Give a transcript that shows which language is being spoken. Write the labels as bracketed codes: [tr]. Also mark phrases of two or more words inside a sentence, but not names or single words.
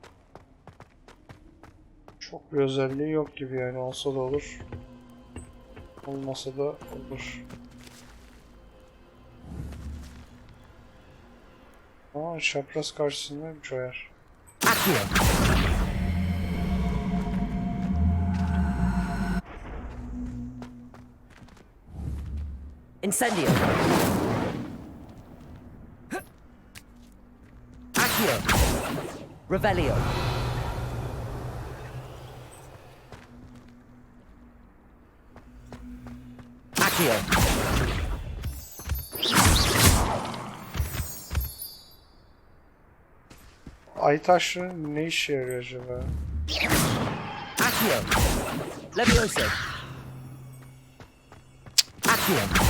[tr] Çok bir özelliği yok gibi yani, olsa da olur. Olmasa da olur. Aa, çapraz karşısında bir joyer. Incendio. Accio. Revelio. Accio. Ay taşları ne işe yarıyor acaba? Accio. Levioso. Accio.